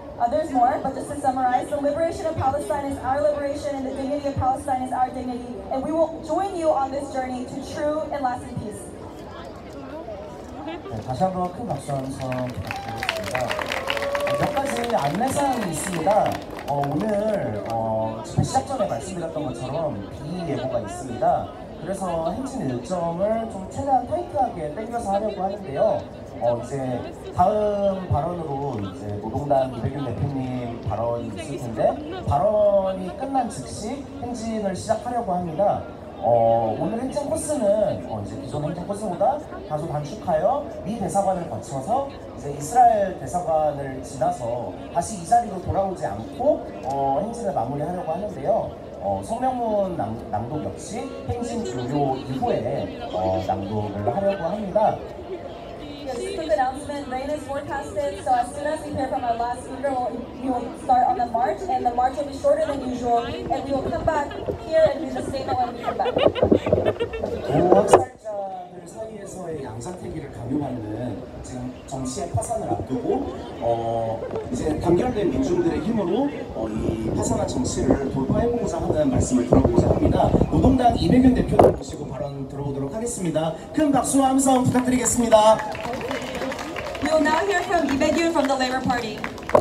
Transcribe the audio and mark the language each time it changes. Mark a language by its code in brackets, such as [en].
[en] There's more, but just to summarize, the liberation of Palestine is our liberation and the dignity of Palestine is our dignity. And we will join you on this journey to true and lasting peace. [ko] 네, 다시 한번 큰 박수 한번 부탁드리겠습니다. 몇 가지 안내사항이 있습니다. 오늘 집회 시작 전에 말씀드렸던 것처럼 비예보가 있습니다. 그래서 행진 일정을 좀 최대한 타이트하게 당겨서 하려고 하는데요. 이제 다음 발언으로 이제 노동당 이백윤 대표님 발언이 있을 텐데 발언이 끝난 즉시 행진을 시작하려고 합니다. 오늘 행정 코스는 이제 기존 행정 코스보다 다소 단축하여 미 대사관을 거쳐서 이제 이스라엘 대사관을 지나서 다시 이 자리로 돌아오지 않고 행진을 마무리하려고 하는데요. 성명문 낭독 역시 행진 종료 이후에 낭독을 하려고 합니다. [en] Yes, just quick announcement. Rain is forecasted, so as soon as we hear from our last speaker, we will start on the march, and the march will be shorter than usual, and we will come back here and do the statement when we come back. [ko] 학살자들 사이에서의 양자택일을 강요하는 지금 정치의 파산을 앞두고 이제 단결된 민중들의 힘으로 이 파산한 정치를 돌파해보고자 하는 말씀을 들어보고자 합니다. 노동당 이백윤 대표를 모시고 발언 들어보도록 하겠습니다. 큰 박수와 함성 부탁드리겠습니다. [en] We will now hear from Lee Baek-yoon from the Labour Party.